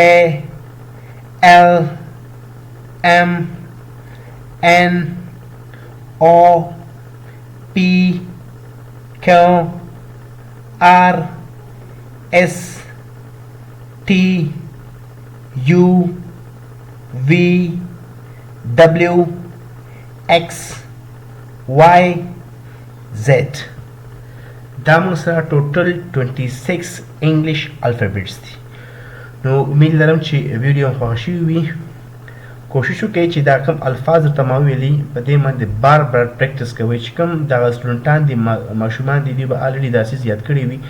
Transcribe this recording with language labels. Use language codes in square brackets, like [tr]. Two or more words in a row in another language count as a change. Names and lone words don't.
[en] L M N O P Q R S T U V W X Y Z. [ps] دا موږ سره ټوټل 26 [en] English alphabets [ps] دي. نو امید لرم چې ویډیو خوښ شوی وي. کوشش وکړئ چې دا کوم الفاظ درته ما ویلي په دې باندې بار بار پریکټس کوئ چې کوم دغه سټوډنټان دي ماشومان دي دوی به الریډي دا څیز یاد کړي وي.